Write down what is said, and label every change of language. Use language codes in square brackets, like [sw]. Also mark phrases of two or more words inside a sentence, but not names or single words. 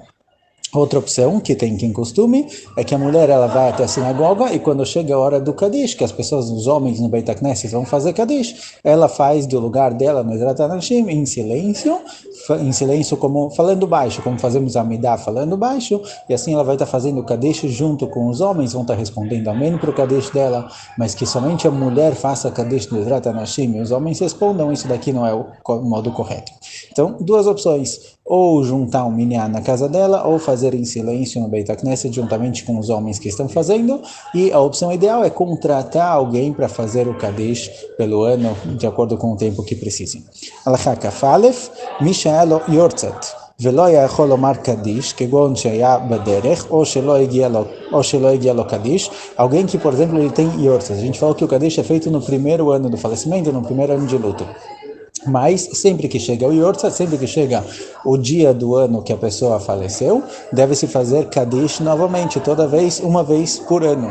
[pt] Outra opção que tem em costume é que a mulher ela vai até a sinagoga e quando chega a hora do Kaddish, que as pessoas, os homens no [he] בית הכנסת [pt] vão fazer Kaddish, ela faz do lugar dela no [he] עזרת הנשים [pt] em silêncio como falando baixo, como fazemos a Midá falando baixo, e assim ela vai estar fazendo o Kaddish junto com os homens, vão estar respondendo amém para o Kaddish dela, mas que somente a mulher faça Kaddish no [he] עזרת הנשים [pt] e os homens respondam, isso daqui não é o modo correto. Então, duas opções, ou juntar um minyan na casa dela, ou fazer em silêncio no [he] בית הכנסת, [pt] juntamente com os homens que estão fazendo, e a opção ideal é contratar alguém para fazer o Kaddish pelo ano, de acordo com o tempo que precisem. [he] הלכה כף אלף, מי שהיה לו יארצייט, ולא יכול לומר קדיש, כגון שהיה בדרך, או שלא הגיע לו קדיש, [pt] alguém que, por exemplo, ele tem yortzat. A gente falou que o Kaddish é feito no primeiro ano do falecimento, no primeiro ano de luto. Mas sempre que chega o yortzat, sempre que chega o dia do ano que a pessoa faleceu, deve-se fazer Kaddish novamente, uma vez por ano.